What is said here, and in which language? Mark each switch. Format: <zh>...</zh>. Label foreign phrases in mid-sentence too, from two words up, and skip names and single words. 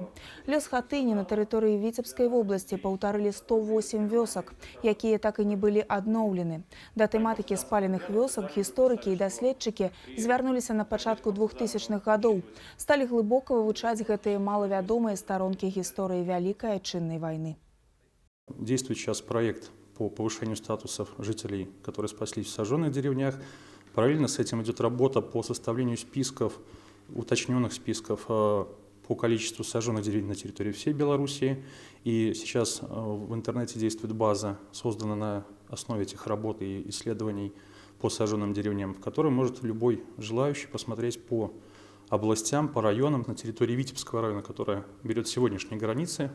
<be>Лёс Хатыні на тэрыторыі Віцебскай вобласці паўтарылі 108 вёсак, якія так і не былі адноўлены. Да тэматыкі спаленых вёсак гісторыкі і даследчыкі звярнуліся на пачатку 2000-х гадоў. Сталі глыбока вывучаць гэтыя малавядомыя старонкі гісторыі Вялікай Адчыннай войны.</be> <ru>Действует сейчас проект по повышению статусов жителей, которые спаслись в сожженных деревнях. Параллельно с этим идет работа по составлению списков, уточненных списков по количеству сожженных деревень на территории всей Белоруссии. И сейчас в интернете действует база, созданная на основе этих работ и исследований по сожженным деревням, в которой может любой желающий посмотреть по областям, по районам на территории Витебского района, которая берет сегодняшние границы.</ru>